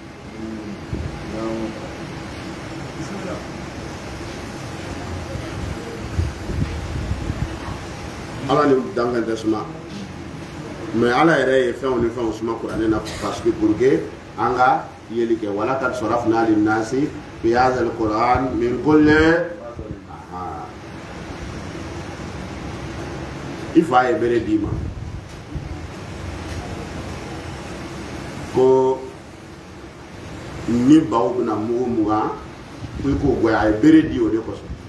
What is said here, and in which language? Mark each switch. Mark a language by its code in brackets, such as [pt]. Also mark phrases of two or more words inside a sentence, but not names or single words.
[bm] ala ni danfɛn tɛ suma mais ala yɛrɛ ye fɛnw ni fɛnw suma kuranɛ na [fr] parce que pour que [bm] an ka yeli kɛ [ar] ولقد صرفنا للناس في هذا القرآن من كل [bm] i fa ye bere d'i ma ko ni baw bɛna mugu mugan ko i k'o goya a ye bere di o de kosɔn